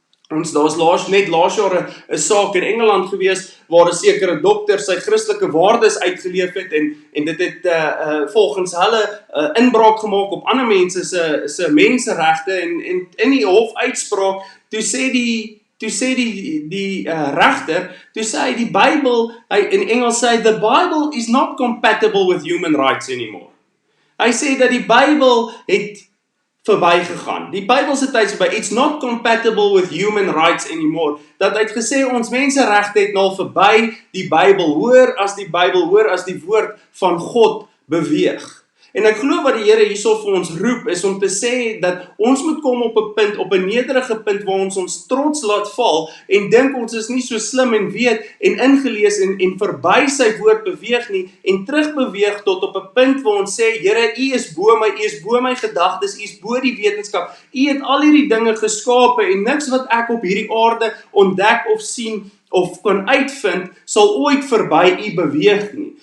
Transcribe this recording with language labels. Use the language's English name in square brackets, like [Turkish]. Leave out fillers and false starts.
[Afrikaans] Daar's laas jaar 'n saak in Engeland gewees, waar 'n sekere dokter sy Christelike waardes uitgeleef het, en dit het volgens hulle inbraak gemaak op ander mense se menseregte, en in die hofuitspraak, toe sê die regter, toe sê hy die Bybel, hy in Engels sê, [English] the Bible is not compatible with human rights anymore. [Afrikaans] Hy sê dat die Bybel het verbygegaan. Die Bybel se tyd is verby. [English] It's not compatible with human rights anymore. [Afrikaans] Dat hy het gesê ons menseregte het nou verby die Bybel, hoor as die woord van God beweeg. En ek glo wat die Here hierso vir ons roep, is om te sê dat ons moet kom op 'n punt, op 'n nederige punt, waar ons trots laat val, en dink ons is nie so slim en weet, en ingelees, en verby sy woord beweeg nie, en terugbeweeg tot op 'n punt waar ons sê, Here, U is bo my gedagtes, U is bo die wetenskap, U het al hierdie dinge geskape, en niks wat ek op hierdie aarde ontdek of sien, of kan uitvind, sal ooit verby U beweeg nie.